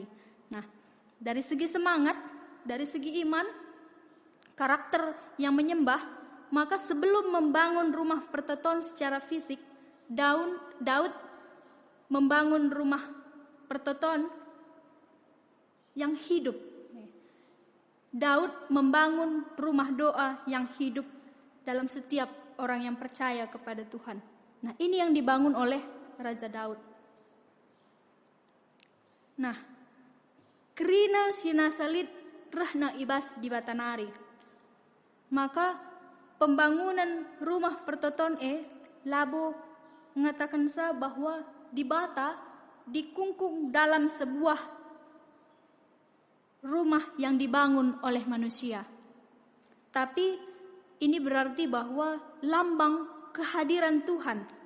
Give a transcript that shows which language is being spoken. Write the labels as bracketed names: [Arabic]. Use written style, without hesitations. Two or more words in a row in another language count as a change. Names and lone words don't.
[Indonesian] Nah, dari segi semangat, dari segi iman, karakter yang menyembah, maka sebelum membangun rumah pertoton secara fisik, Daud membangun rumah pertoton yang hidup. Daud membangun rumah doa yang hidup dalam setiap orang yang percaya kepada Tuhan. Nah, ini yang dibangun oleh Raja Daud. Nah, [Batak Karo] kerina sinasalit rahna ibas di Batanari. [Indonesian] Maka pembangunan rumah pertoton labo mengatakan bahwa di Bata dikungkung dalam sebuah rumah yang dibangun oleh manusia. Tapi ini berarti bahwa lambang kehadiran Tuhan.